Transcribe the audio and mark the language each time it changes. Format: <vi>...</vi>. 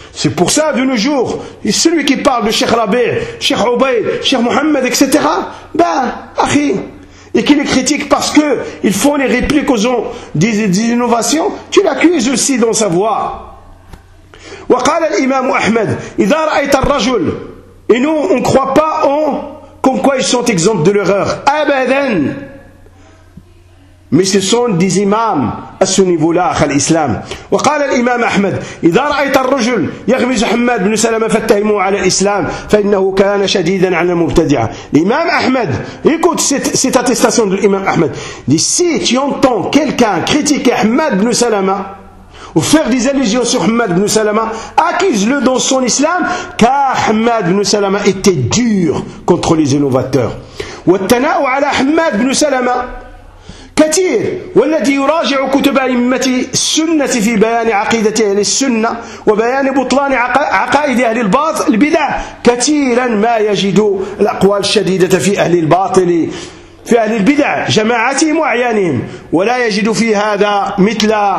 <fr>C'est pour ça, de nos jours, celui qui parle de Cheikh Rabi', Cheikh Ubayd, Cheikh Mohammed, etc., ben, akhi, et qui les critiquent parce qu'ils font les répliques aux gens des innovations, tu l'accuses aussi dans sa voix.</fr> <ar>وقال الإمام أحمد إذا رأيت الرجل</ar> <fr>et nous on ne croit pas en comme quoi ils sont exempts de l'erreur أبداً. Mais ce sont des imams à ce niveau-là, à l'islam.</fr> <ar>وقال الإمام أحمد إذا رأيت الرجل يغمز حماد بن سلمة فاتهمه على الإسلام فإنه كان شديدا على المبتدعة.</ar> <fr>L'imam Ahmed, écoute cette attestation de l'imam Ahmed. Dit, si tu entends quelqu'un critiquer Hamad ibn Salama ou faire des allusions sur Hamad ibn Salama, accuse-le dans son islam car Hamad ibn Salama était dur contre les innovateurs.</fr> <ar>والتناء على حماد بن سلمة كثير والذي يراجع كتب أئمة السنة في بيان عقيدة أهل السنة وبيان بطلان عقائد أهل البدع كثيرا ما يجد الأقوال الشديدة في أهل الباطل في أهل البدع جماعتهم وأعيانهم ولا يجد في هذا مثل</ar>